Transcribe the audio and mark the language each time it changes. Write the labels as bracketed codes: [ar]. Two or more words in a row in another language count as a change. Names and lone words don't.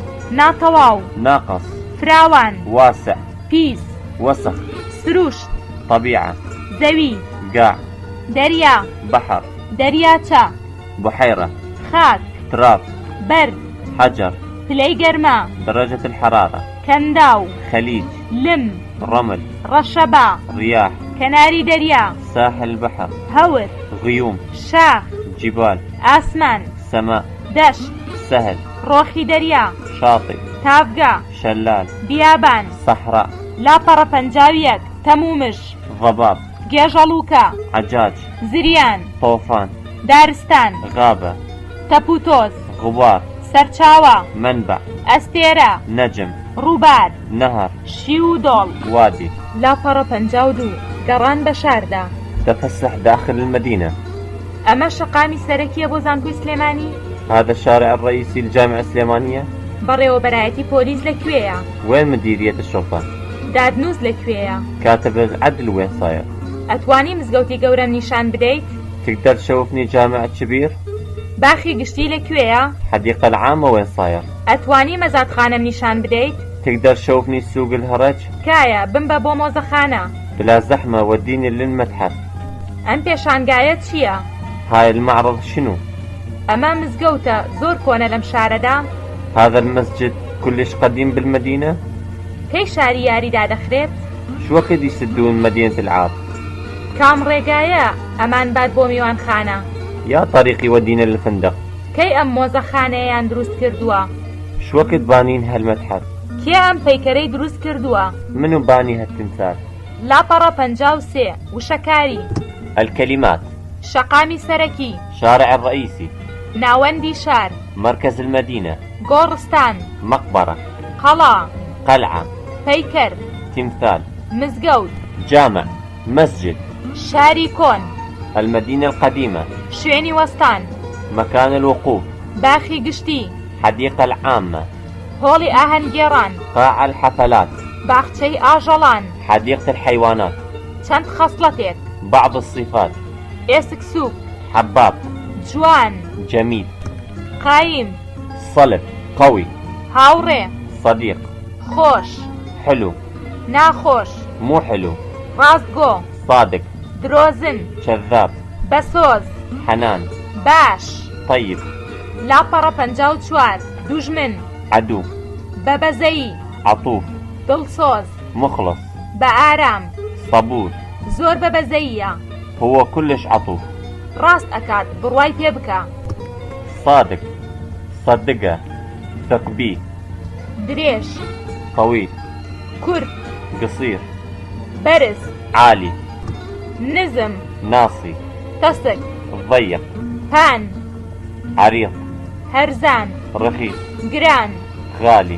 [ckb] ناتەواو. [ar] ناقص. [ckb] فراوان. [ar] واسع. [ckb] پیس. [ar] وسخ. [ckb] سروشت. [ar] طبيعة. [ckb] زەوی. [ar] قاع. [ckb] دەریا. [ar] بحر. [ckb] دەریاچە. [ar] بحيرة. [ckb] خاک. [ar] تراب. [ckb] بەرد. [ar] حجر. [ckb] پلەی گەرما. [ar] درجة الحرارة. [ckb] کەنداو. [ar] خليج. [ckb] لم. [ar] رمل. [ckb] ڕەشەبا. [ar] رياح. [ckb] کەناری دەریا. [ar] ساحل البحر. [ckb] هەور. [ar] غيوم. [ckb] شاخ. [ar] جبال. [ckb] ئاسمان. [ar] سماء. [ckb] دەشت. [ar] سهل. [ckb] ڕۆخی دەریا. [ar] شاطئ. [ckb] تافگا. [ar] شلال. [ckb] بیابان. [ar] صحراء. [ckb] لاپەڕە 51 تەمومش. [ar] ضباب. [ckb] گێژەڵووکە. [ar] عجاج. [ckb] زریان. [ar] طوفان. [ckb] دارستان. [ar] غابة. [ckb] تەپوتۆز. [ar] غبار. [ckb] سەرچاوە. [ar] منبع. [ckb] ئەستێرە. [ar] نجم. [ckb] ڕووبار. [ar] نهر. [ckb] شی و دۆڵ. [ar] وادي. [ckb] لاپەڕە 52 گەڕان بە شاردا. [ar] تفسح داخل المدينة. [ckb] ئەمە شەقامی سەرەکیە بۆ زانکۆی سلێمانی؟ [ar] هذا الشارع الرئيسي للجامعة السليمانية؟ [ckb] بەڕێوەبەرایەتی پۆلیس لەکوێیە؟ [ar] وين مديرية الشرطة؟ [ckb] دادنووس لەکوێیە؟ [ar] كاتب العدل وين صاير؟ [ckb] ئەتوانی مزگەوتی گەورەم نیشان بدەیت؟ [ar] تقدر تشوفني جامعة شبير؟ [ckb] باخی گشتی لەکوێیە؟ [ar] حديقة العامة وين صاير؟ [ckb] ئەتوانی مەزادخانەم نیشان بدەیت؟ [ar] تقدر تشوفني سوق الهرج؟ [ckb] کایە بمبە بۆ مۆزەخانە. [ar] بلا زحمة وديني للمتحف. [ckb] ئەم پێشانگایە چییە؟ [ar] هاي المعرض شنو؟ [ckb] ئەمە مزگەوتە زۆر کۆنە لەم شارەدا؟ [ar] هذا المسجد كلش قديم بالمدينة؟ [ckb] کەی شاری یاریدا دەخرێت؟ [ar] شو وقت يسدون مدينة العاب؟ [ckb] کام ڕێگایە ئەمان باد بۆ میوانخانە؟ [ar] يا طريق يودينا للفندق. [ckb] کەی ئەم مۆزەخانەیان دروست کردووە؟ [ar] شو وقت بانين هالمتحف؟ [ckb] کێ ئەم پەیکەرەی دروست کردووە؟ [ar] منو باني هالتمثال؟ [ckb] لاپەڕە 53 وشەکاری. [ar] الكلمات. [ckb] شەقامی سەرەکی. [ar] شارع الرئيسي. [ckb] ناوەندی شار. [ar] مركز المدينة. [ckb] گۆڕستان. [ar] مقبرة. [ckb] قەڵا. [ar] قلعة. [ckb] پەیکەر. [ar] تمثال. [ckb] مزگەوت. [ar] جامع. مسجد. [ckb] شاری کۆن. [ar] المدينة القديمة. [ckb] شوێنی وەستان. [ar] مكان الوقوف. [ckb] باخی گشتی. [ar] حديقة العامة. [ckb] هۆڵی ئاهەنگێڕان. [ar] قاع الحفلات. [ckb] باخچەی ئاژەڵان. [ar] حديقة الحيوانات. [ckb] چەند خەسڵەتێک. [ar] بعض الصفات. [ckb] ئێسک سووک. [ar] حباب. [ckb] جوان. [ar] جميل. [ckb] قايم. [ar] صلب. قوي. [ckb] هاوڕێ. [ar] صديق. [ckb] خۆش. [ar] حلو. [ckb] ناخۆش. [ar] مو حلو. [ckb] ڕاستگۆ. [ar] صادق. [ckb] درۆزن. [ar] كذاب. [ckb] بەسۆز. [ar] حنان. [ckb] باش. [ar] طيب. [ckb] لاپەڕە 54. دوژمن. [ar] عدو. [ckb] بەبەزەیی. [ar] عطوف. [ckb] دڵسۆز. [ar] مخلص. [ckb] بەئارام. [ar] صبور. [ckb] زۆر بەبەزەییە. [ar] هو كلش عطوف. [ckb] ڕاست ئەکات بڕوای پێ بکە. [ar] صادق. صدقه. ثق بيه. [ckb] درێژ. [ar] طويل. [ckb] کورت. [ar] قصير. [ckb] بەرز. [ar] عالي. [ckb] نزم. [ar] ناصي. [ckb] تەسک. [ar] ضيق. [ckb] پان. [ar] عريض. [ckb] هەرزان. [ar] رخيص. [ckb] گران. [ar] غالي.